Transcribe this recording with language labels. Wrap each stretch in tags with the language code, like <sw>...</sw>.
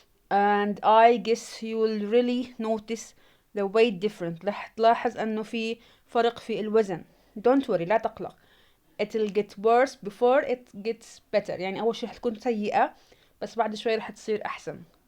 <en>And I guess you'll really notice the weight difference.</en> <ar>راح تلاحظ أنه في فرق في الوزن.</ar> <en>Don't worry،</en> <ar>لا تقلق.</ar> <en>It'll get worse before it gets better.</en> <ar>يعني أول شي رح تكون سيئة بس بعد شوي رح تصير أحسن.</ar>